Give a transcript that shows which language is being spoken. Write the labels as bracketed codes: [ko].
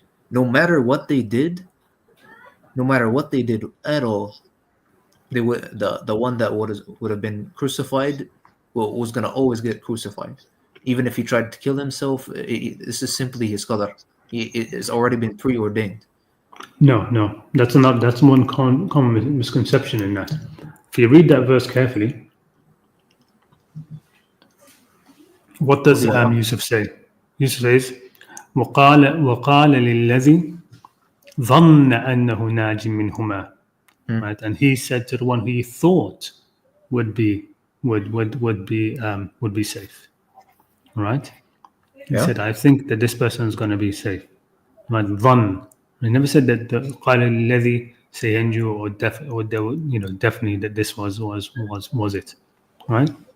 [en] No matter what they did, no matter what they did at all, they would the one that would have been crucified was going to always get crucified, even if he tried to kill himself. This is simply his qadar. It's already been preordained. No, that's one common misconception in that. If you read that verse carefully, what does Well, Yusuf say? Yusuf says, [ar] وقال للذي ظن أنه ناج منهما, [en] hmm, right? And he said to the one who he thought would be would be safe, right? He yeah. said, I think that this person is going to be safe. Right? Dhann. He never said that the [ar] قال الذي سينجو [en] or they would, definitely that this was it, right?